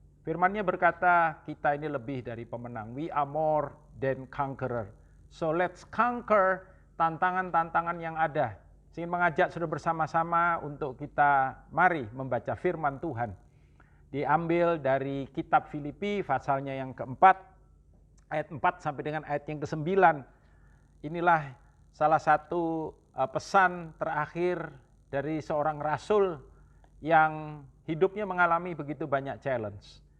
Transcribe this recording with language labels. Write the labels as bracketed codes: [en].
[id] Firman-Nya berkata, kita ini lebih dari pemenang. [en] We are more than conqueror. So let's conquer [id] tantangan-tantangan yang ada. Saya ingin mengajak saudara bersama-sama untuk kita mari membaca firman Tuhan. Diambil dari kitab Filipi, pasalnya yang keempat, ayat 4 sampai dengan ayat yang ke-9. Inilah salah satu pesan terakhir dari seorang rasul yang hidupnya mengalami begitu banyak challenge.